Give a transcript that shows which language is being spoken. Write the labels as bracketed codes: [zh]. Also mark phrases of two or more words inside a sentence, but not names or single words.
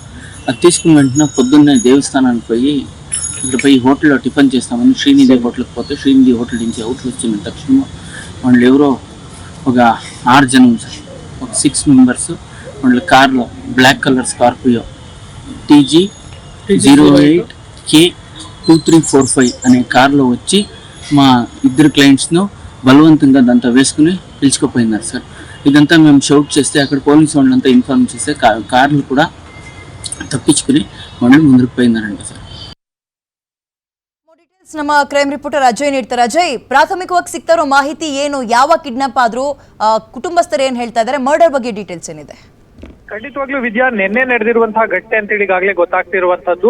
[te] అది తీసుకున్న వెంటనే పొద్దున్నే దేవస్థానానికి పోయి ఇక్కడ పోయి హోటల్లో టిఫిన్ చేస్తామని శ్రీనిధి హోటల్కి పోతే శ్రీనిధి హోటల్ నుంచి అవుట్లు వచ్చిన తక్షణ వాళ్ళు ఎవరో ఒక 6 జనం సార్, ఒక 6 మెంబర్స్ వాళ్ళ కార్లో బ్లాక్ కలర్ స్కార్పియో TG 08K2345 అనే కార్లో వచ్చి మా ఇద్దరు క్లయింట్స్ను బలవంతంగా దాంతో వేసుకుని పిలుచుకుపోయినారు సార్. ఇదంతా మేము షౌట్ చేస్తే అక్కడ పోలీసు వాళ్ళంతా ఇన్ఫార్మ్ చేస్తే కార్లు కూడా [kn] ತಪ್ಪಿಸ್ಕೊಂಡು ಮನೆ ಮುಂದಕ್ಕೆ ಹೋಗಿದ್ದಾರಂತೆ ಸರ್. ನಮ್ಮ ಕ್ರೈಮ್ ರಿಪೋರ್ಟರ್ ಅಜಯ್ ನೀಡ್ತಾರೆ. ಅಜಯ್, ಪ್ರಾಥಮಿಕವಾಗಿ ಸಿಗ್ತಾ ಇರೋ ಮಾಹಿತಿ ಏನು? ಯಾವ ಕಿಡ್ನಾಪ್ ಆದ್ರೂ ಕುಟುಂಬಸ್ಥರು ಏನು ಹೇಳ್ತಾ ಇದ್ದಾರೆ? ಮರ್ಡರ್ ಬಗ್ಗೆ ಡೀಟೇಲ್ಸ್ ಏನಿದೆ? ಖಂಡಿತವಾಗ್ಲೂ ವಿದ್ಯಾ, ನಿನ್ನೆ ನಡೆದಿರುವಂತಹ ಘಟನೆ ಅಂತೇಳಿ ಈಗಾಗಲೇ ಗೊತ್ತಾಗ್ತಿರುವಂತದ್ದು.